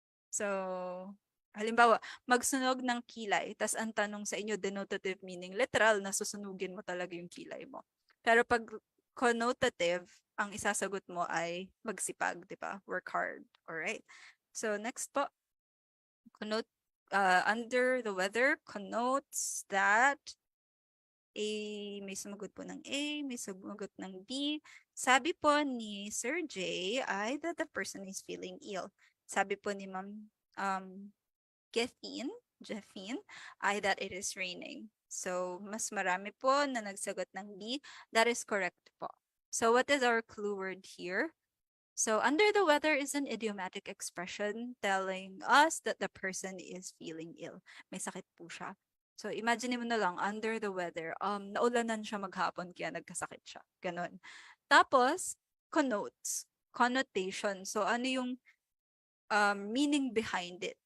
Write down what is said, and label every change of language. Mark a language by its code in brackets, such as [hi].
[tl] So, halimbawa, magsunog ng kilay, tas ang tanong sa inyo, denotative meaning, literal na susunugin mo talaga yung kilay mo. Pero pag connotative, ang isasagot mo ay magsipag, di ba? [en] Work hard. Alright. So, next po, connote, under the weather connotes that A, may sumagot po ng A, may sumagot ng B. [tl] Sabi po ni [en] Sir J ay that the person is feeling ill. [tl] Sabi po ni [en] Ma'am Jeffine, ay that it is raining. [tl] So, mas marami po na nagsagot ng B. [en] That is correct [tl] po. [en] So, what is our clue word here? So, under the weather is an idiomatic expression telling us that the person is feeling ill. [tl] May sakit po siya. So, imagine mo na lang, [en] under the weather, [tl] naulanan siya maghapon kaya nagkasakit siya. Ganon. Tapos, connotes, connotation. [en] So, [tl] ano yung [en] meaning behind it?